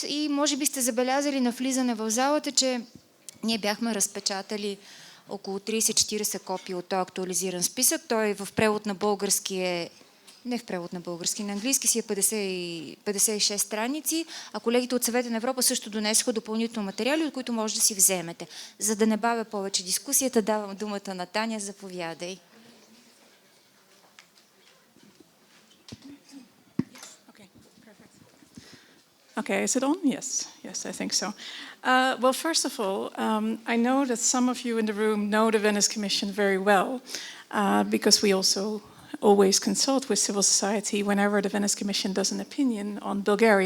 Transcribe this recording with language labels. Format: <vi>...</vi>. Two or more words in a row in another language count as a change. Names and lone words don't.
<bg>И може би сте забелязали на влизане в залата, че ние бяхме разпечатали около 30-40 копия от този актуализиран списък. Той в превод на български е не в превод на български, на английски си е 56 страници, а колегите от Съвета на Европа също донесоха допълнително материали, от които може да си вземете. За да не бавя повече дискусията, давам думата на Таня, заповядай.</bg> <en>Okay, is it on? Yes, I think so. Well, first of all, I know that some of you in the room know the Venice Commission very well, because we also always consult with civil society whenever the Venice Commission does an opinion on Bulgaria.</en>